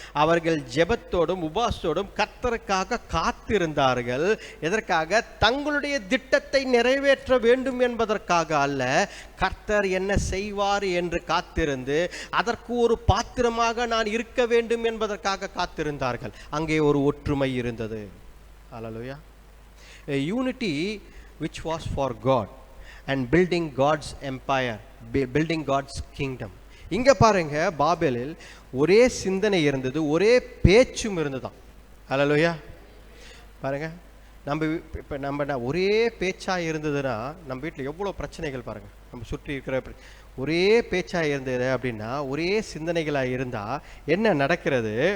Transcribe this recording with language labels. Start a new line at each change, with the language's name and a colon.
Tamil: அவர்கள் ஜெபத்தோடும் உபாசத்தோடும் கர்த்தருக்காக காத்திருந்தார்கள். எதற்காக? தங்களுடைய திட்டத்தை நிறைவேற்ற வேண்டும் என்பதற்காக அல்ல, கர்த்தர் என்ன செய்வார் என்று காத்திருந்து அதற்கு ஒரு பாத்திரமாக நான் இருக்க வேண்டும் என்பதற்காக காத்திருந்தார்கள். அங்கே ஒரு ஒற்றுமை இருந்தது. ஹல்லேலூயா.
English: A unity which was for God and building God's empire, building God's kingdom.
Tamil: இங்க பாருங்க, பாபேலில் ஒரே சிந்தனை இருந்தது, ஒரே பேச்சும் இருந்ததாம். ஹல்லேலூயா. பாருங்க, நம்ம ஒரே பேச்சா இருந்ததுன்னா நம்ம வீட்டில் எவ்வளோ பிரச்சனைகள் பாருங்க. நம்ம சுற்றி இருக்கிற ஒரே பேச்சா இருந்தது அப்படின்னா, ஒரே சிந்தனைகளாக இருந்தா என்ன நடக்கிறது?